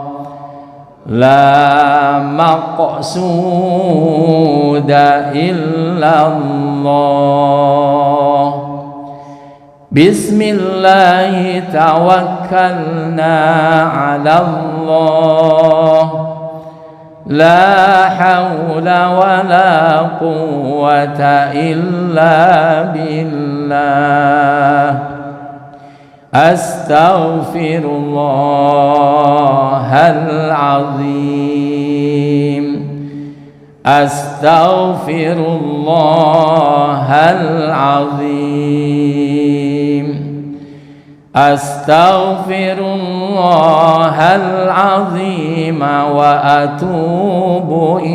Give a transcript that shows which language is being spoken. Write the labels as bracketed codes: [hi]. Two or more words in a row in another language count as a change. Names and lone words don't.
[ar] لا مقصود إلا الله بسم الله توكلنا على الله لا حول ولا قوة إلا بالله أستغفر الله العظيم أستغفر الله العظيم أستغفر الله العظيم وأتوب